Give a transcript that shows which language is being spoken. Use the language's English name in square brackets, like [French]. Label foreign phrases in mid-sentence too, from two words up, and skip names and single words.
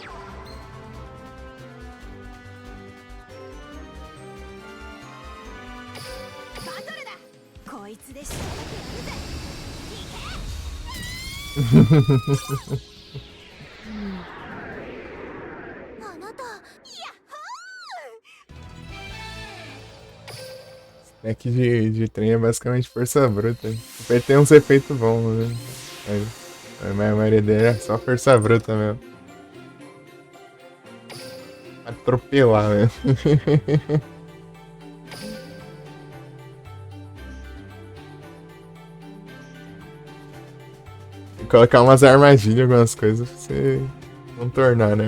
[Japanese] バトルだこいつで仕掛けてやるぜ行けあなたヤッホー [Portuguese] Deck de trem é basicamente força bruta. Ele tem uns efeitos bons, né? A maioria dele é só força bruta mesmo. Atropelar mesmo. E colocar umas armadilhas, algumas coisas pra você contornar, né?